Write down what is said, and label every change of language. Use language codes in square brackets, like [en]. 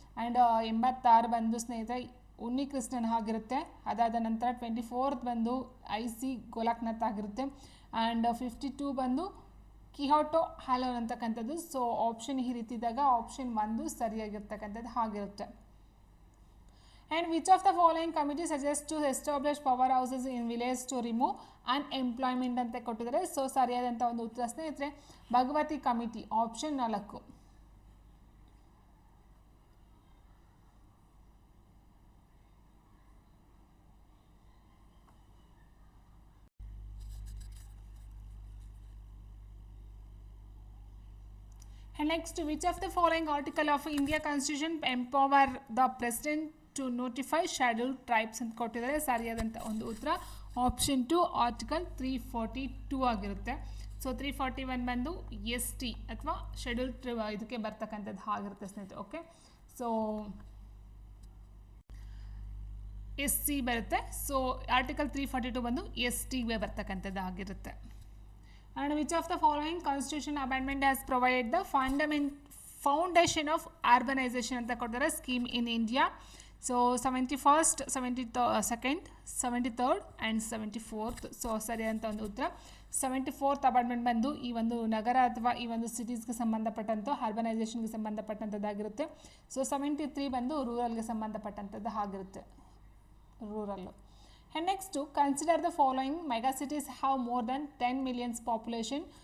[kn] And 86 ಬಂದು ಸ್ನೇಹಿತರೆ ಉನ್ನಿಕೃಷ್ಣನ್ ಆಗಿರುತ್ತೆ. ಅದಾದ ನಂತರ 24th ಬಂದು IC ಗೋಲಕ್ನಾಥ್ ಆಗಿರುತ್ತೆ. ಆ್ಯಂಡ್ 52 ಬಂದು ಕಿಹೋಟೋ ಹಾಲೋನ್ ಅಂತಕ್ಕಂಥದ್ದು. ಸೊ ಆಪ್ಷನ್ ಈ ರೀತಿ ಇದ್ದಾಗ ಆಪ್ಷನ್ 1 ಸರಿಯಾಗಿರ್ತಕ್ಕಂಥದ್ದು ಆಗಿರುತ್ತೆ. [en] And which of the following committee suggests to establish power houses in village to remove unemployment [kn] ಅಂತ ಕೊಟ್ಟಿದ್ದಾರೆ. ಸೊ ಸರಿಯಾದಂಥ ಒಂದು ಉತ್ತರ ಸ್ನೇಹಿತರೆ Bhagavati committee, option 4. [en] And next, which of the following article of India Constitution empower the president to notify scheduled tribes [kn] ಅಂತ ಕೊಟ್ಟಿದ್ದಾರೆ. ಸರಿಯಾದಂಥ ಒಂದು ಉತ್ತರ ಆಪ್ಷನ್ 2 ಆರ್ಟಿಕಲ್ 342 ಆಗಿರುತ್ತೆ. ಸೊ 341 ಬಂದು ST ಅಥವಾ ಶೆಡ್ಯೂಲ್ಡ್ ಇದಕ್ಕೆ ಬರ್ತಕ್ಕಂಥದ್ದು ಆಗಿರುತ್ತೆ ಸ್ನೇಹಿತರೆ. ಓಕೆ, ಸೊ SC ಬರುತ್ತೆ. ಸೊ ಆರ್ಟಿಕಲ್ 342 ಬಂದು STಗೆ ಬರ್ತಕ್ಕಂಥದ್ದು ಆಗಿರುತ್ತೆ. [en] and which of the following constitution amendment has provide the foundation of urbanisation [kn] ಅಂತ ಕೊಡ್ತಾರೆ [en] Scheme in India. So 71st, 72nd, 73rd and 74th. [kn] So ಸರಿಯಾದಂಥ ಒಂದು ಉತ್ತರ 74th ಅಮೆಂಡ್ಮೆಂಟ್ ಬಂದು ಈ ಒಂದು ನಗರ ಅಥವಾ ಈ ಒಂದು ಸಿಟೀಸ್ಗೆ ಸಂಬಂಧಪಟ್ಟಂಥ ಅರ್ಬನೈಸೇಷನ್ಗೆ ಸಂಬಂಧಪಟ್ಟಂಥದ್ದಾಗಿರುತ್ತೆ. ಸೊ 73 ಬಂದು ರೂರಲ್ಗೆ ಸಂಬಂಧಪಟ್ಟಂಥದ್ದು ಆಗಿರುತ್ತೆ, rural. [en] And next consider the following mega cities have more than 10 million population.